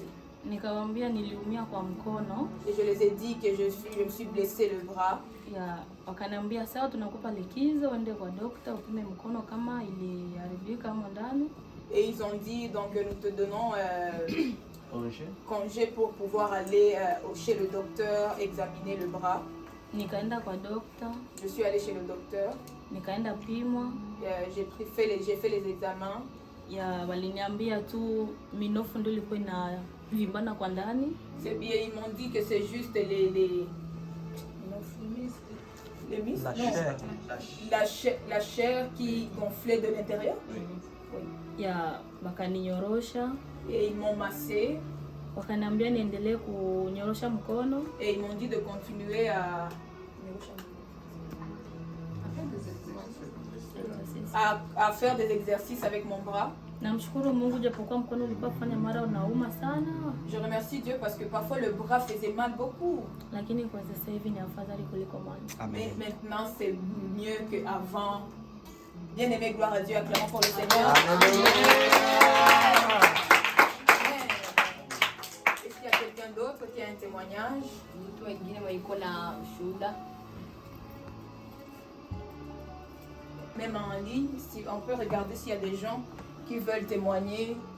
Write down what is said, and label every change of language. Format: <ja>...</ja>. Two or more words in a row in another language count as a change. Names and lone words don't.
<sw>Nikamwambia niliumia kwa mkono.</sw> <fr>Et je les ai dit que je me suis blessée le bras.</fr> <sw>Ya wakaniambia sawa, tunakupa likizo uende kwa daktari upime mkono kama iliharibika hapo ndani.</sw> <fr>Et ils ont dit donc nous te donnons congé pour pouvoir aller chez le docteur examiner le bras.</fr> <sw>Nikaenda kwa daktari.</sw> <fr>Je suis allée chez le docteur.</fr> <sw>Nikaenda pimwa.</sw> <fr>J'ai fait les examens.</fr> <sw>Ya waliniambia tu minofu ndio ilikuwa inavimbana kwa ndani.</sw> <fr>C'est bien, ils m'ont dit que c'est juste les la chair qui gonflait de l'intérieur.</fr> <sw>Oui. Ya bakaninyorosha.</sw> <fr>Et ils m'ont massé.</fr> <sw>Wakaniambia niendelee kunyorosha mkono.</sw> <fr>Et ils m'ont dit de continuer à faire des exercices avec mon bras.</fr> <sw>Namshukuru Mungu japokuwa mkono ulikuwa kufanya mara unauma sana.</sw> <fr>Je remercie Dieu parce que parfois le bras faisait mal beaucoup.</fr> <sw>Lakini kwa sasa hivi ni afadhali kuliko mwanzo.</sw> <fr>Mais maintenant c'est mieux qu'avant. Bien aimé, gloire à Dieu, acclamons pour le Seigneur. Amen. Est-ce qu'il y a quelqu'un d'autre qui a un témoignage? Même en ligne, si on peut regarder s'il y a des gens qui veulent témoigner.</fr>